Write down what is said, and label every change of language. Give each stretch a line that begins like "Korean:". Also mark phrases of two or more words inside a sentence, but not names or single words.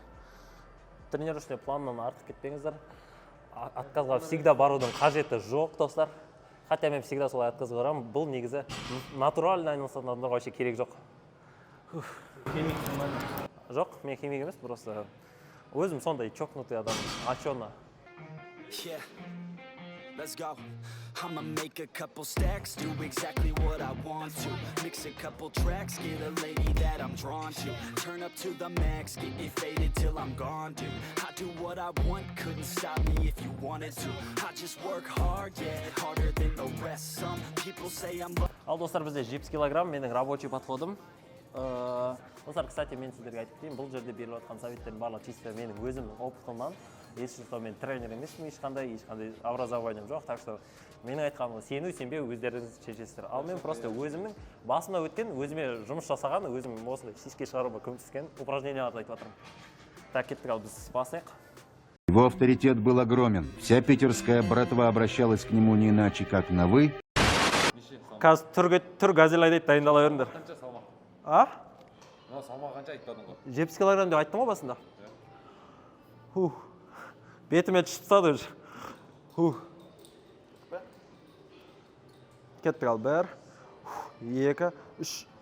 Russian: Тренировочный планнан
Kazakh: артық кетпеңіздер. Отказға всегда барудың қажеті жоқ, достар. Хотя мен всегда солай отказға барамын. Бұл негізі натурально айналысатын адамдарға вообще керек жоқ. Жоқ, мен химик емес, просто өзім сондай чокнутый адам, очёно.
English: Yeah, let's go. I'ma make a couple stacks, do exactly what I want to. Mix a couple tracks, get a lady that I'm drawn to. Turn up to the max, get me faded till I'm gone, dude. I do what I want, couldn't stop me if you wanted to. I just work hard, yeah, harder than the rest. Some people say I'm...
Kazakh: Ал достар, бізде 70 килограмм, менің
Russian: рабочий подходым.
Kazakh: Достар, кстати, мен сіздерге айтып кетейін, бұл жерде беріліп жатқан советтердің барлығы чисто менің өзімнің опытымнан.
Russian: Если что,
Kazakh: мен тренер емеспін, ешқандай образованием жоқ,
Russian: так что
Kazakh: менің айтқаныма сену, сенбеу өздеріңіз шешесіздер. Ал мен просто өзімнің басымда өткен, өзіме жұмыс жасаған, өзім осылай сиске шығаруға көмектескен упражненияларды айтып жатырмын. Так, кеттік, ал біз бастайық.
Russian: Его авторитет был огромен. Вся питерская братва обращалась к нему не иначе, как на «вы».
Kazakh: Қазір түр газелайдайды, дайындала беріңдер. Қанша салмақ? А? Салмақ қанша айтпадың ғой? 70 килограмм деп айттым ғой басында. Бетіме түсіп тастады уже. Кеттік, ал 1, 2, 3.